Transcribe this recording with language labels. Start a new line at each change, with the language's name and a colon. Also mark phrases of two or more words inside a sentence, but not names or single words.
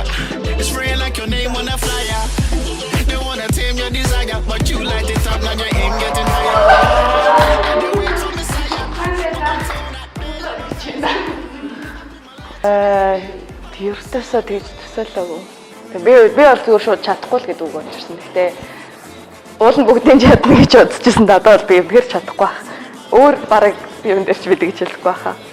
English: It's spraying like your name on a flyer. They wanna tame your desire, but you light it up, now your aim getting higher. They wait for Messiah.
Mongolian: Ердөөсөө тэгж төсөөлөөгүй. Би бол зүгээр шууд чадахгүй л гэдэг үг болчихсон. Гэхдээ уул нь бүгдийн чадна гэж бодчихсон. Одоо бол би бэр чадахгүй байх. Өөр бараг юм дээр ч бид гэж хэлэхгүй байхаа.